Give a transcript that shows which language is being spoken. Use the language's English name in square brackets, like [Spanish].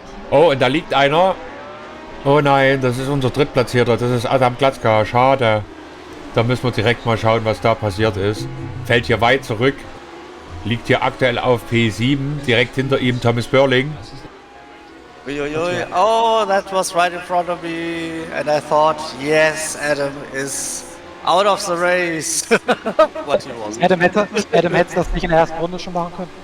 [German] Oh, und da liegt einer. Oh nein, das ist unser Drittplatzierter. Das ist Adam Glatzka. Schade. Da müssen wir direkt mal schauen, was da passiert ist. Fällt hier weit zurück. Liegt hier aktuell auf P7. Direkt hinter ihm Thomas Burling. Uiuiui. [English] Oh, that was right in front of me. And I thought, yes, Adam is out of the race. What he was. [German] Adam hätte das nicht in der ersten Runde schon machen können.